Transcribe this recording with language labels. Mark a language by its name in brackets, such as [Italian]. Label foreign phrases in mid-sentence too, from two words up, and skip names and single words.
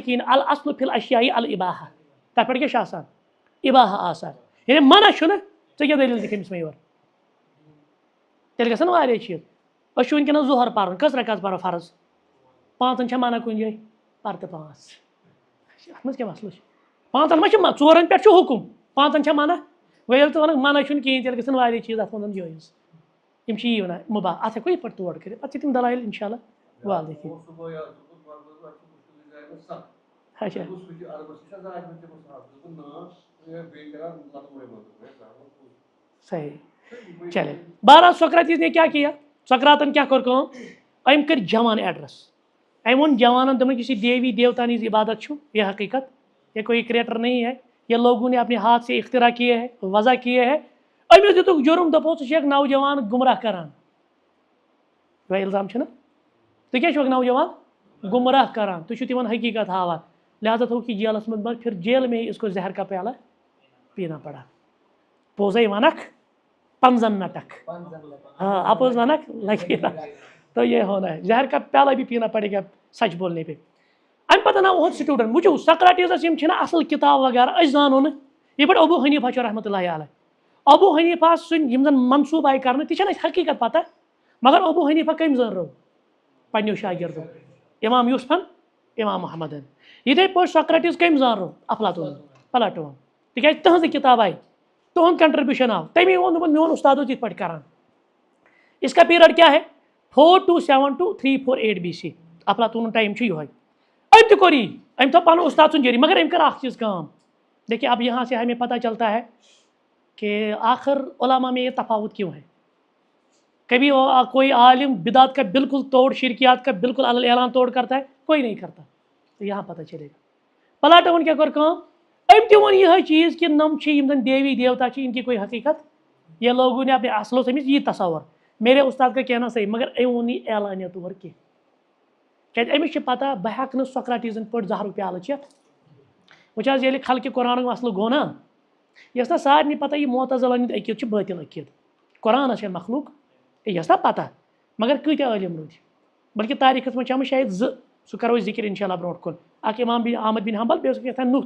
[Kashmiri] کِہیٖنۍ [Arabic] الاصلُ فی الاشیاء الاباحہ [Kashmiri] تَتھ پٮ۪ٹھ کیٛاہ چھُ آسان اِباحہ آسان یعنی منع چھُنہٕ ژےٚ کیٛاہ دٔلیٖل دِکھ أمِس مےٚ یورٕ تیٚلہِ گژھن واریاہ چیٖز أسۍ چھِ وٕنکیٚنَس ظُہر پَرُن کٔژ رکعت پَرو فرض 5 چھا منع کُنہِ جایہِ پَر تہٕ 5 اَتھ منٛز کیٛاہ مسلہٕ چھُ 5 ما چھُ 4 پٮ۪ٹھ چھُ حُکُم 5 چھا منع وۄنۍ ییٚلہِ ژٕ وَنکھ منع چھُنہٕ کِہیٖنۍ تیٚلہِ گژھن واریاہ چیٖز اَتھ منٛز جٲیِز یِم چھِ یی وَنان مُباح اَتھ ہٮ۪کو یِتھ پٲٹھۍ تور کٔرِتھ پَتہٕ چھِ تِم دلایل اِنشاء اللہ والدٕ [Urdu] اچھا صحیح چلے بہرحال سقراطیز نے کیا کیا [Kashmiri] سقراطن کیا کوٚر کٲم أمۍ کٔرۍ جوان ایڈرس أمۍ ووٚن جوانن دوٚپُن کسی دیوی دیوتا ہٕنٛز عبادت چھُ [Urdu] یہ حقیقت یہ کوئی کریٹر نہیں ہے یہ لوگوں نے اپنے ہاتھ سے اختراع کیے ہے [Kashmiri] وضع کیے ہے أمس دِتُکھ جُرم دوٚپُکھ ژٕ چھکھ نوجوان گمراہ کران یِہوے الزام چھُنہ ژٕ کیٛاہ چھُکھ نوجوان گمراہ کران تُہۍ چھِو تِمن حقیٖقت ہاوان لہٰذا تھوٚوُکھ یہِ جیلس منٛز بنٛد [Urdu] پھر جیل میں ہی اس کو زہر کا پیالہ پینا پڑا [Kashmiri] پوٚزَے وَنکھ 15 نٹکھ ہاں اپوز ونکھ [Urdu] لگے تو یہ ہونا ہے زہر کا پیالہ بھی پینا پڑے گا سچ بولنے پہ [Kashmiri] امہ پتہٕ آو اُہُنٛد سٹوڈنٹ وٕچھِو سقراٹیٖزس یِم چھِنہ اصل کِتاب وغیرہ أسۍ زانو نہٕ یِتھ پٲٹھۍ ابوٗ حنیٖفہ چھُ رحمتہ اللہ علیہ ابوٗ حنیٖفہ سٕنٛدۍ یِم زن منصوٗب آیہِ کرنہٕ تہِ چھنہٕ اَسہِ حقیٖقت پتہ مگر ابوٗ حنیٖفہ کٔمۍ زٲنرو پنٛنیو شاگردو امام یوٗسفن امام محمدن یِتھے پٲٹھۍ سقراٹیٖز کٔمۍ زانرو افلاطوٗن پلاٹون تِکیٛازِ تٕہٕنٛزٕ کِتاب آیہِ تُہُنٛد کنٹربیوٗشن آو تمی ووٚن دوٚپُن میون اُستاد اوس یِتھ پٲٹھۍ کران [Urdu] اس کا پیریڈ کیا ہے 427 to 348 BC [Kashmiri] افلاطون ٹائم چھُ یِہوے أمۍ تہِ کوٚر یی أمۍ تھوٚو پنُن اُستاد سُنٛد جٲری مگر أمۍ کٔر اکھ چیٖز کٲم [Urdu] دیکھیے اب یہاں سے ہمیں پتہ چلتا ہے کہ آخر علماء میں یہ تفاوت کیوں ہے کبھی کوئی عالم بدعت کا بالکل توڑ شرکیات کا بالکل اعلان توڑ کرتا ہے کوئی نہیں کرتا تو یہاں پتہ چلے گا [Kashmiri] پلاٹون کیا کوٚر کٲم أمۍ تہِ ووٚن یِہوے چیٖز کہ نم چھِ یِم زن دیوی دیوتا چھِ [Urdu] ان کی کوئی حقیقت یہ لوگوں نے اپنے [Kashmiri] اصل اوس أمِس یی تصور [Urdu] میرے استاد کا کہنا صحیح [Kashmiri] مگر أمۍ ووٚن یہِ اعلانیہ طور کینٛہہ کیٛازِ أمِس چھِ پتہ بہٕ ہٮ۪کہٕ نہٕ سقراٹیٖزن پٲٹھۍ زہرُک پیالہٕ چٮ۪تھ وٕچھ حظ ییٚلہِ خلقہِ قرآنُک مسلہٕ گوٚو نا یہِ ٲس نا سارنٕے پتہ یہِ معتزلن ہُنٛد عقیٖدٕ چھُ باطل عقیٖدٕ قرآنس چھےٚ مخلوق یہِ ٲس نا پتہ مگر کۭتیاہ عٲلِم روٗدۍ بلکہِ تاریٖخس منٛز چھِ آمٕتۍ شاید 2 سُہ کرو أسۍ ذِکر انشاء اللہ برونٛٹھ کُن اکھ امام احمد بن حنبل بیٚیہِ اوس کیٛاہ نوح